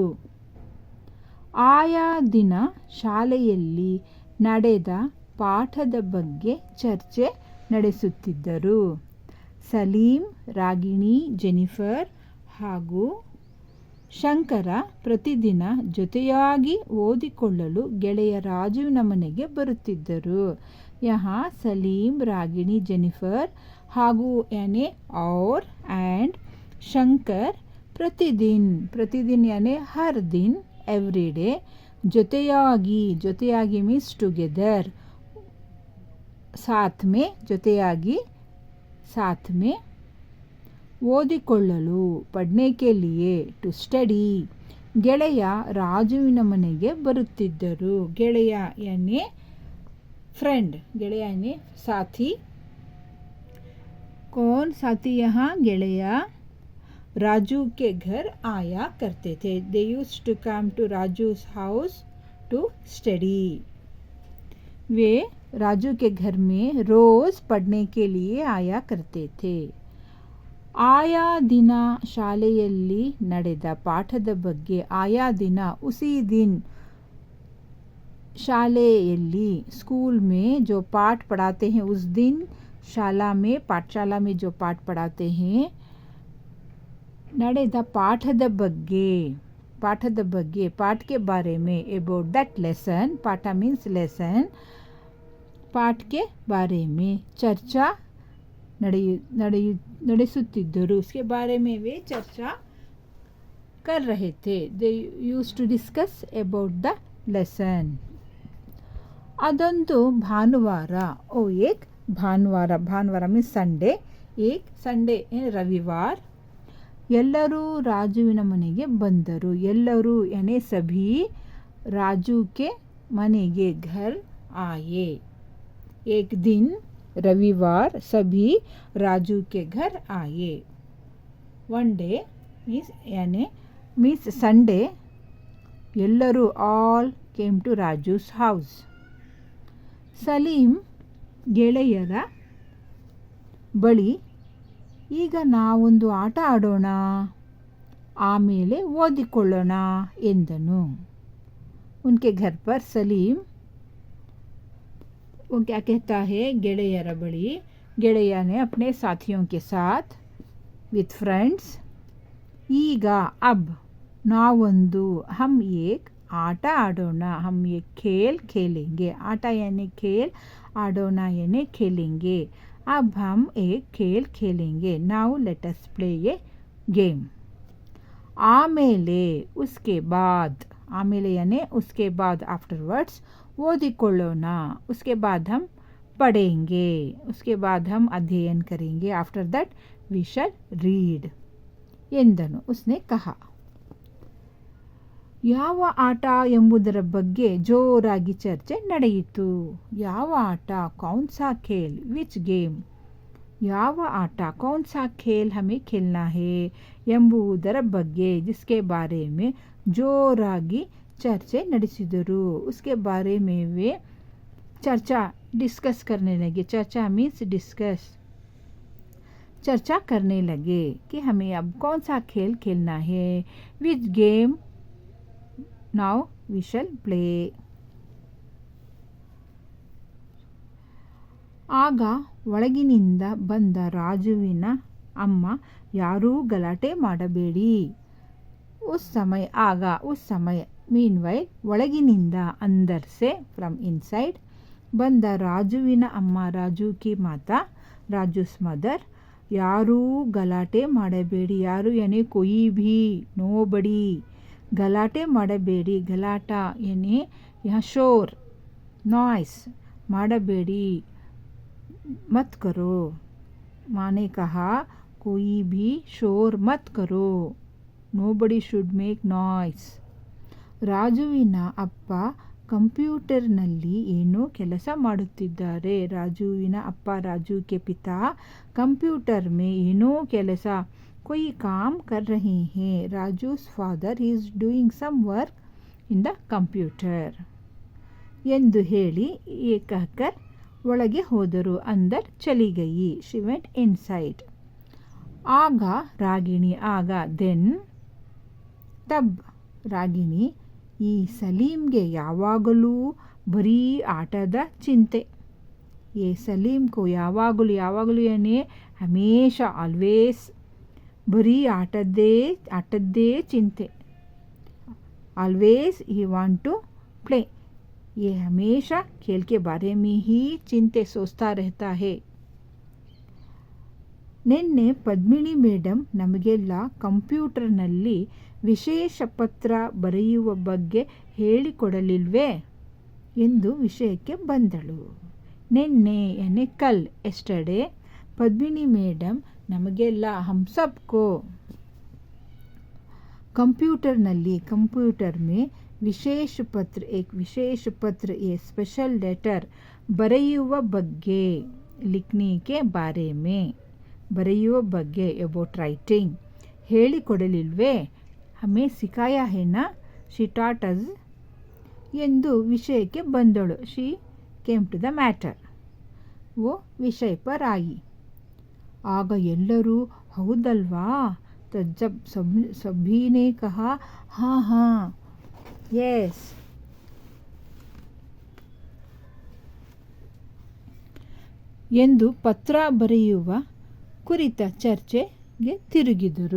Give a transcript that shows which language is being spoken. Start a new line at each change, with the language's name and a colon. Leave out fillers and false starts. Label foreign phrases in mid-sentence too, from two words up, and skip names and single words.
Kannada: ಆಯಾ ದಿನ ಶಾಲೆಯಲ್ಲಿ ನಡೆದ ಪಾಠದ ಬಗ್ಗೆ ಚರ್ಚೆ ನಡೆಸುತ್ತಿದ್ದರು. ಸಲೀಂ, ರಾಗಿಣಿ, ಜೆನಿಫರ್ ಹಾಗೂ ಶಂಕರ ಪ್ರತಿದಿನ ಜೊತೆಯಾಗಿ ಓದಿಕೊಳ್ಳಲು ಗೆಳೆಯ ರಾಜುವಿನ ಮನೆಗೆ ಬರುತ್ತಿದ್ದರು.
Hindi: यहाँ सलीम, रागिणी, जेनिफर ಹಾಗೂ यानी और एंड शंकर प्रतिदिन यानी हर दिन,
English: every day,
Hindi: ಜೊತೆಯಾಗಿ
English: means together,
Hindi: साथ में, ಜೊತೆಯಾಗಿ साथ में, ಓದಿಕೊಳ್ಳಲು पढ़ने के लिए,
English: to study,
Kannada: ಗೆಳೆಯ ರಾಜುವಿನ ಮನೆಗೆ ಬರುತ್ತಿದ್ದರು.
Hindi: ಗೆಳೆಯ यानी फ्रेंड, ಗೆಳೆಯ यानी साथी. कौन साथी? यहाँ ಗೆಳೆಯ राजू के घर आया करते थे.
English: They used to come to Raju's house to study.
Hindi: वे राजू के घर में रोज पढ़ने के लिए आया करते थे.
Kannada: ಆಯಾ ದಿನ ಶಾಲೆಯಲ್ಲಿ ನಡೆದ ಪಾಠದ ಬಗ್ಗೆ. ಆಯಾ ದಿನ
Hindi: उसी दिन, शालेयल्ली, स्कूल में जो पाठ पढ़ाते हैं उस दिन, शाला में, पाठशाला में जो पाठ पढ़ाते हैं,
Kannada: ನಡೆದ ಪಾಠದ ಬಗ್ಗೆ,
Hindi: पाठ के बारे में,
English: about that lesson,
Hindi: पाठ
English: means lesson,
Hindi: पाठ के बारे में चर्चा ನಡೆಸುತ್ತಿದ್ದರು. उसके बारे में वे चर्चा कर रहे थे.
English: they used to discuss about the lesson.
Kannada: ಅದೊಂದು ಭಾನುವಾರ.
Hindi: एक ಭಾನುವಾರ
English: means Sunday,
Hindi: एक संडे रविवार.
Kannada: ಎಲ್ಲರೂ ರಾಜುವಿನ ಮನೆಗೆ ಬಂದರು.
Hindi: ಎಲ್ಲರೂ यानी सभी राजू के मनेगे घर आए. एक दिन रविवार सभी राजू के घर आए.
English: one day means Sunday, ಎಲ್ಲರೂ all came to Raju's house.
Kannada: ಸಲೀಂ ಗೆಳೆಯರ ಬಳಿ, ಈಗ ನಾವೊಂದು ಆಟ ಆಡೋಣ, ಆಮೇಲೆ ಓದಿಕೊಳ್ಳೋಣ ಎಂದನು.
Hindi: उनके घर पर सलीम वो क्या कहता है,
Kannada: ಗೆಳೆಯರ ಬಳಿ,
Hindi: ಗೆಳೆಯ ने अपने साथियों के साथ,
English: with friends,
Kannada: ಈಗ अब ನಾವೊಂದು,
Hindi: हम एक
Kannada: ಆಟ ಆಡೋಣ,
Hindi: हम ये खेल खेलेंगे. आटा यानी खेल, आडोना यानी खेलेंगे. अब हम एक खेल खेलेंगे.
English: now let us play a game.
Hindi: आमेले, उसके बाद, आमेले यानी उसके बाद, आफ्टरवर्ड्स, ಓದಿಕೊಳ್ಳೋಣ, उसके बाद हम पढ़ेंगे, उसके बाद हम अध्ययन करेंगे,
English: after that we shall read ಎಂದನು.
Hindi: उसने कहा.
Kannada: ಯಾವ ಆಟ ಎಂಬುದರ ಬಗ್ಗೆ ಜೋರಾಗಿ ಚರ್ಚೆ ನಡೆಯಿತು. ಯಾವ ಆಟ,
Hindi: कौन सा खेल,
English: which game.
Kannada: ಯಾವ ಆಟ,
Hindi: कौन सा खेल हमें खेलना है
Kannada: ಎಂಬುದರ ಬಗ್ಗೆ,
Hindi: जिसके बारे में
Kannada: ಜೋರಾಗಿ ಚರ್ಚೆ ನಡೆಸಿದರು.
Hindi: उसके बारे में वे चर्चा, डिस्कस करने लगे. चर्चा
English: means discuss,
Hindi: चर्चा करने लगे कि हमें अब कौन सा खेल खेलना है.
English: which game now we shall play.
Kannada: ಆಗ ಒಳಗಿನಿಂದ ಬಂದ ರಾಜುವಿನ ಅಮ್ಮ ಯಾರೂ ಗಲಾಟೆ ಮಾಡಬೇಡಿ.
Hindi: उस समय
Kannada: ಮೀನ್ವೈಲ್ ಒಳಗಿನಿಂದ ಅಂದರ್ಸೆ
English: from inside
Kannada: ಬಂದ ರಾಜುವಿನ ಅಮ್ಮ
Hindi: राजू की माता
English: Raju's mother
Kannada: ಯಾರೂ ಗಲಾಟೆ ಮಾಡಬೇಡಿ. ಯಾರು ಏನೇ
Hindi: कोई भी
English: no body
Kannada: ಗಲಾಟೆ ಮಾಡಬೇಡಿ. ಗಲಾಟ ಏನೇ ಶೋರ್ ನಾಯ್ಸ್ ಮಾಡಬೇಡಿ.
Hindi: मत करो माने कहा कोई भी शोर मत करो.
English: nobody should make noise.
Kannada: ರಾಜುವಿನ ಅಪ್ಪ ಕಂಪ್ಯೂಟರ್ನಲ್ಲಿ ಏನೋ ಕೆಲಸ ಮಾಡುತ್ತಿದ್ದಾರೆ. ರಾಜುವಿನ ಅಪ್ಪ
Hindi: राजू के पिता कंप्यूटर में
Kannada: ಏನೋ ಕೆಲಸ
Hindi: कोई काम कर रहे हैं.
English: राजू's father is doing some work in the computer
Kannada: ಎಂದು ಹೇಳಿ
English: कहकर
Kannada: ಒಳಗೆ ಹೋದರು.
Hindi: अंदर चली गई.
English: she went inside.
Kannada: ಆಗ ರಾಗಿಣಿ ದೆನ್ ತಬ್ ರಾಗಿಣಿ ಈ ಸಲೀಮ್ಗೆ ಯಾವಾಗಲೂ ಬರೀ ಆಟದ ಚಿಂತೆ. ಸಲೀಮ್ಗೂ ಯಾವಾಗಲೂ ಏನೇ ಹಮೇಶ ಆಲ್ವೇಸ್ ಬರೀ ಆಟದ್ದೇ ಚಿಂತೆ.
English: ಆಲ್ವೇಸ್ he want to play.
Hindi: ये हमेशा खेल के बारे में ही चिंते सोचता रहता है.
Kannada: ನಿನ್ನೆ ಪದ್ಮಿನಿ ಮೇಡಮ್ ನಮಗೆಲ್ಲ ಕಂಪ್ಯೂಟರ್ನಲ್ಲಿ ವಿಶೇಷ ಪತ್ರ ಬರೆಯುವ ಬಗ್ಗೆ ಹೇಳಿಕೊಡಲಿಲ್ವೇ ಎಂದು ವಿಷಯಕ್ಕೆ ಬಂದಳು. ನಿನ್ನೆ
Hindi: यानी कल
Kannada: ಎಸ್ಟರ್ಡೇ ಪದ್ಮಿನಿ ಮೇಡಮ್ ನಮಗೆಲ್ಲ
Hindi: हम सबको कंप्यूटर में विशेष पत्र
English: a special letter
Kannada: बರೆಯುವ ಬಗ್ಗೆ
Hindi: लिखने के बारे में
Kannada: ಬರೆಯುವ ಬಗ್ಗೆ
English: about writing
Kannada: ಹೇಳಿಕೊಡಲಿಲ್ವೇ.
Hindi: हमें सिखाया है ना.
English: she taught us
Kannada: ಎಂದು ವಿಷಯಕ್ಕೆ ಬಂದಳು.
English: she came to the matter.
Hindi: वो विषय पर आई.
Kannada: ಆಗ ಎಲ್ಲರೂ ಹೌದಲ್ವಾ
Hindi: तो जब सभी ने कहा हाँ यस
Kannada: ಎಂದು ಪತ್ರ ಬರೆಯುವ ಕುರಿತ ಚರ್ಚೆಗೆ ತಿರುಗಿದರು.